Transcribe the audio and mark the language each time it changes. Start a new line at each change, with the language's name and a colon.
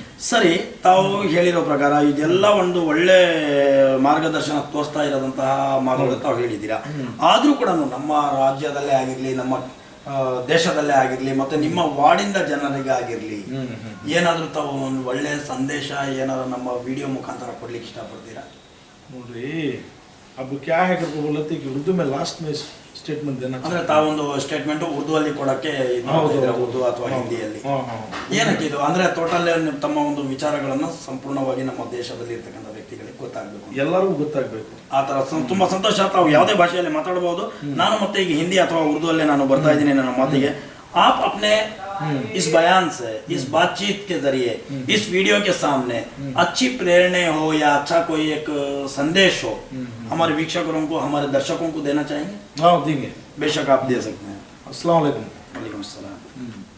Kannada: ಸರಿ, ತಾವು ಹೇಳಿರೋ ಪ್ರಕಾರ ಇದೆಲ್ಲ ಒಂದು ಒಳ್ಳೆ ಮಾರ್ಗದರ್ಶನ ತೋರಿಸ್ತಾ ಇರೋದಂತಹ ಮಾತುಗಳು ತಾವು ಹೇಳಿದ್ದೀರಾ. ಆದ್ರೂ ಕೂಡ ನಮ್ಮ ರಾಜ್ಯದಲ್ಲೇ ಆಗಿರ್ಲಿ, ನಮ್ಮ ದೇಶದಲ್ಲೇ ಆಗಿರ್ಲಿ, ಮತ್ತೆ ನಿಮ್ಮ ವಾರ್ಡಿಂದ ಜನರಿಗೆ ಆಗಿರ್ಲಿ, ಏನಾದ್ರೂ ತಾವು ಒಂದು ಒಳ್ಳೆ ಸಂದೇಶ ಏನಾದ್ರು ನಮ್ಮ ವಿಡಿಯೋ ಮುಖಾಂತರ ಕೊಡ್ಲಿಕ್ಕೆ ಇಷ್ಟಪಡ್ತೀರಾ? ನೋಡ್ರಿ,
Hindi: अब क्या है करके बोला थे कि उर्दू में लास्ट में स्टेटमेंट देना
Kannada: ಅಂದ್ರೆ ತಾವೊಂದು ಸ್ಟೇಟ್ಮೆಂಟ್ ಉರ್ದು ಅಲ್ಲಿ ಕೊಡಕ್ಕೆ ಉರ್ದು ಅಥವಾ ಹಿಂದಿಯಲ್ಲಿ ಏನಕ್ಕೆ ಇದು ಅಂದ್ರೆ ಟೋಟಲ್ ತಮ್ಮ ಒಂದು ವಿಚಾರಗಳನ್ನು ಸಂಪೂರ್ಣವಾಗಿ ನಮ್ಮ ದೇಶದಲ್ಲಿ ಇರ್ತಕ್ಕಂಥ ವ್ಯಕ್ತಿಗಳಿಗೆ ಗೊತ್ತಾಗಬೇಕು, ಎಲ್ಲರಿಗೂ ಗೊತ್ತಾಗಬೇಕು. ಆ ತರ ತುಂಬಾ ಸಂತೋಷ. ತಾವು ಯಾವುದೇ ಭಾಷೆಯಲ್ಲಿ ಮಾತಾಡಬಹುದು. ನಾನು ಮತ್ತೆ ಈಗ ಹಿಂದಿ ಅಥವಾ ಉರ್ದು ಅಲ್ಲೇ ನಾನು ಬರ್ತಾ ಇದ್ದೀನಿ ನನ್ನ ಮಾತಿಗೆ.
Hindi: आप अपने इस बयान से, इस बातचीत के जरिए, इस वीडियो के सामने अच्छी प्रेरणा हो या अच्छा कोई एक संदेश हो हमारे वीक्षकों को, हमारे दर्शकों को देना चाहेंगे? हाँ, देंगे, बेशक आप दे सकते हैं. अस्सलाम वालेकुम. वालेकुम अस्सलाम.